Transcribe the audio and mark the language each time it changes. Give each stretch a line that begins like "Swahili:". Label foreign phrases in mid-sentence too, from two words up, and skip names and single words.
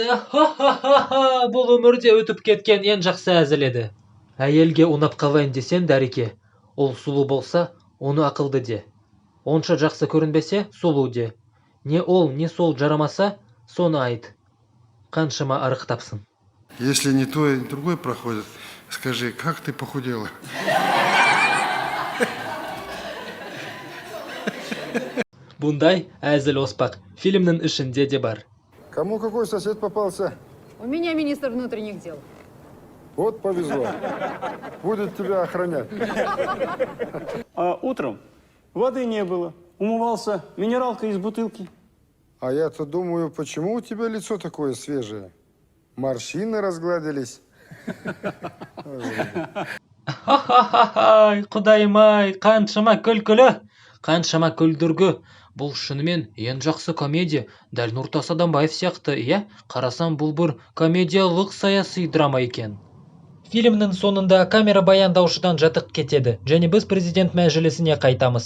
Kazakh: Ха-ха-ха-ха, бұл өмірде өтіп кеткен ең жақсы әзіл еді. Әйелге ұнап қалайын десен, дәреке, ол сұлу болса, оны ақылды де. Онша жақсы көрінбесе, сұлу де. Не ол, не сол жарамаса, соны айт. Қаншама арықтапсың.
Russian: Если не то, и другой проходит, скажи, как ты похудела?
Kazakh: Бұндай әзіл оспақ фильмнің ішінде де бар.
Russian: Кому какой сосед попался? У меня министр внутренних дел. Вот повезло. Будет тебя охранять. А утром воды не было. Умывался минералкой из бутылки. А я-то думаю, почему у тебя лицо такое свежее? Морщины разгладились. Ха-ха-ха-ха,
Kazakh: құдайым-ай, қаншама күлкілі, қаншама күлдіргі. Бұл шынымен ең жақсы комедия. Дәл Нұртас Адамбаев сияқты, қарасам бұл бір комедиялық саяси драма екен. Фильмнің соңында камера баяндаушыдан жатық кетеді, және біз президент мәжілісіне қайтамыз.